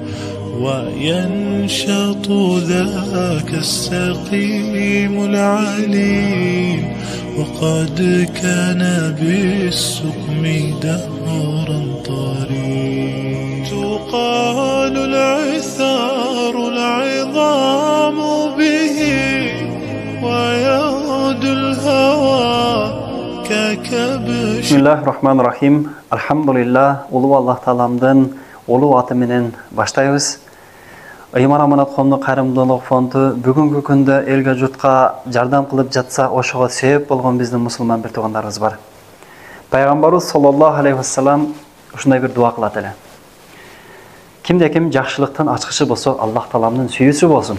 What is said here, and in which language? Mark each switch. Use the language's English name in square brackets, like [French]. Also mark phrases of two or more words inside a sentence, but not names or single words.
[Arabic] وينشط ذاك السقيم العليم وقد كان بالسقم دهرا طريق تقال العثار العظام به ويغدو الهوى ككبش. بسم الله الرحمن الرحيم. الحمد لله. [Kyrgyz] Ulu Allah Talam'dan ulu atı menen başlayız. Ыйман аманат коомдун кайрымдуулук фонду бүгүнкү күндө элге журтка жардам кылып жатса, ошого себеп болгон биздин мусулман бир туугандарыбыз бар. Пайгамбарыбыз [Arabic] صلى الله عليه وسلم [Kyrgyz] ушундай бир дуа кылат эле. Кимде ким жакшылыктын ачкычы болсо, Аллах Таламдын сүйүүсү болсун.